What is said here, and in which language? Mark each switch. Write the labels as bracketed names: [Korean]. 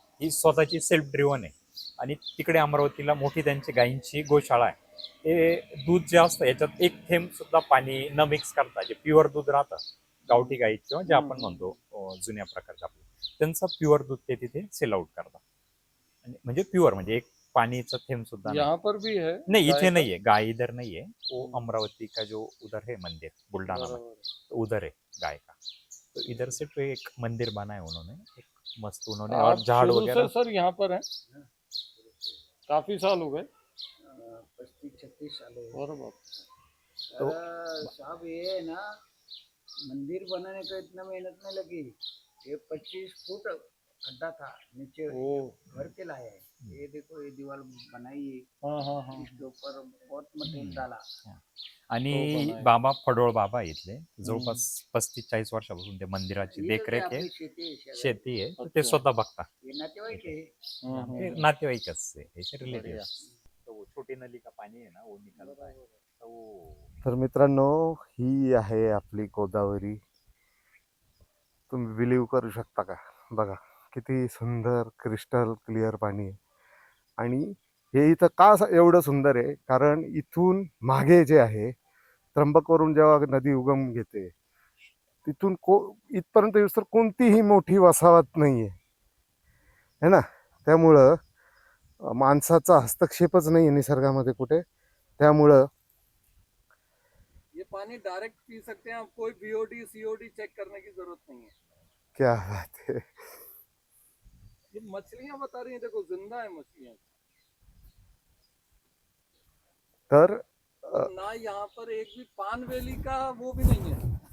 [Marathi] ही स्वतःची self driven आहे. आणि तिकडे अमरावतीला मोठी त्यांची गायींची गोशाळा आहे. हे दूध जे असतं याच्यात एक थेंब सुद्धा पाणी न मिक्स करता जे प्युअर दूध राहतं गावठी गाई किंवा जे आपण म्हणतो जुन्या प्रकारचं आपलं, त्यांचं प्युअर दूध ते तिथे सेल आउट करतात. म्हणजे प्युअर म्हणजे एक पानीचा थेंब सुद्धा [Hindi] यहाँ पर भी है नहीं, इथे नहीं है गाय, इधर नहीं है वो अमरावती का जो उधर है मंदिर बुल्ढाना में, तो उधर है गाय का. तो इधर से तो एक मंदिर बना है उन्होंने, एक मस्त उन्होंने, और झाड़ वगैरह. सर यहाँ पर है, काफी साल हो गए, 35-36 साल हो गए। और बाप तो साहब ये है ना, मंदिर बनाने का इतना मेहनत नहीं लगी। ये 25 फुट खड्डा था नीचे, भर के लाया है। ये देखो ये दीवार बनाई है, हाँ इसके ऊपर बहुत मटेरियल डाला। [Marathi] आणि बाबा फडोळ बाबा आहे इथले, जवळपास 35-40 वर्षापासून ते मंदिराची देखरेख आहे, शेती आहे, तर ते स्वतः बघता. [Hindi] ये नातेवाईक है। [Marathi] हे नातेवाईकच आहे, हे रिलेटिव्ह. [Hindi] तो छोटी नली का [Marathi] पाणी आहे ना [Hindi] वो निकलता है. [Marathi] तर मित्रांनो, ही आहे आपली गोदावरी. तुम्ही बिलीव्ह करू शकता का? बघा किती सुंदर क्रिस्टल क्लिअर पाणी आहे. आणि हे इथं का एवढं सुंदर आहे, कारण इथून मागे जे आहे त्र्यंबकवरून जेव्हा नदी उगम घेते तिथून इथपर्यंत येऊस तर कोणतीही मोठी वसाहत नाही आहे ना. त्यामुळं माणसाचा हस्तक्षेपच नाही आहे निसर्गामध्ये कुठे. त्यामुळं [Hindi] ये पानी डायरेक्ट पी सकते हैं आप, कोई बीओडी सीओडी चेक करने की जरूरत नहीं है. क्या बात है. ये मछलियां बता रही हैं, देखो जिंदा है मछलियां. [Marathi] तर [Hindi] ना यहाँ पर एक भी पानवेली का वो भी नहीं है.